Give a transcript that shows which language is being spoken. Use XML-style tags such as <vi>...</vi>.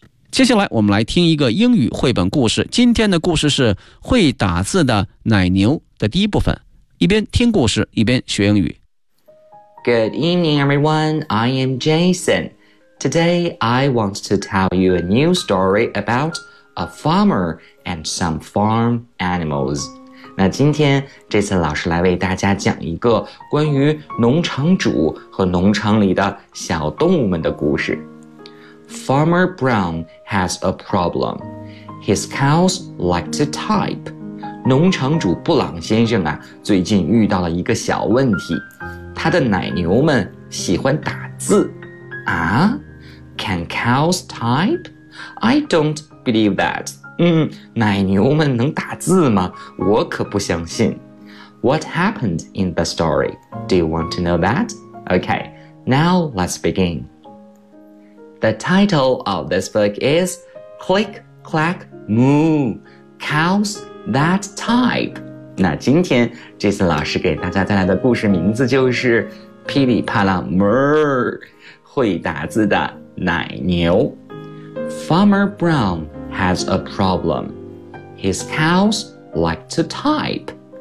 <zh>接下来我们来听一个英语绘本故事。今天的故事是会打字的奶牛的第一部分。一边听故事，一边学英语。</zh> <en>Good evening, everyone. I am Jason. Today, I want to tell you a new story about a farmer and some farm animals.</en> <zh>那今天，这次老师来为大家讲一个关于农场主和农场里的小动物们的故事。</zh> <en>Farmer Brown has a problem. His cows like to type.</en> <zh>农场主布朗先生啊，最近遇到了一个小问题，他的奶牛们喜欢打字。</zh> <en>啊 ？Can cows type? I don't believe that.</en> <zh>奶牛们能打字吗？我可不相信。</zh> <en>What happened in the story? Do you want to know that? Okay, now let's begin. The title of this book is Click Clack Moo, Cows That Type.</en> <zh>那今天这次老师给大家带来的故事名字就是噼里啪啦 Murr, 会打字的奶牛。</zh> <en>Farmer Brown has a problem. His cows like to type.</en>